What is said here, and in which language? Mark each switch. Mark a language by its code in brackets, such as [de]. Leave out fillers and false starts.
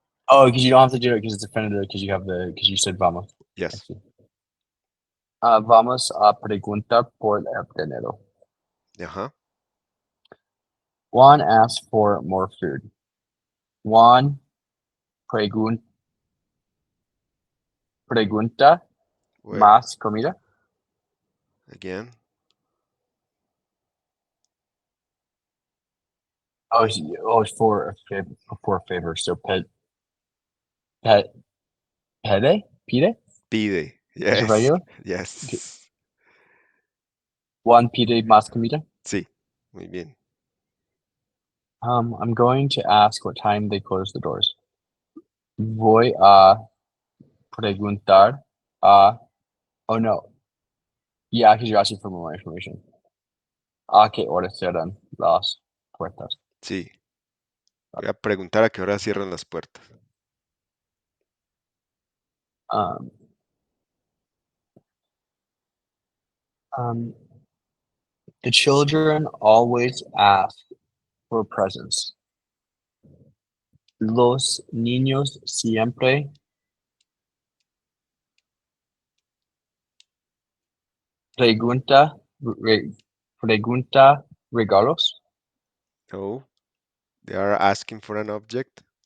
[en] Oh, because you don't have to do it because it's definitive because you have the because you said vamos. I Yes. see. [es] Vamos a preguntar por el dinero. Uh-huh. [en] Juan asked for more food. [es] Juan pregun pregunta [en] Where? [es] más comida. [en] Again. It's for a favor. So pet pide [es] Pide. [en] is a Yes. regular. Okay. Yes. [es] Juan pide más comida. Sí. Muy bien. [en] I'm going to ask what time they close the doors. [es] Voy a preguntar a. [en] Oh no. Yeah, because you're asking for more information. [es] ¿A qué hora cierran las puertas? Sí. Voy a preguntar a qué hora cierran las puertas. [en] Um, um, the children always ask for presents. [es] Los niños siempre pregunta, pregunta regalos. No. [en] They are asking for an object.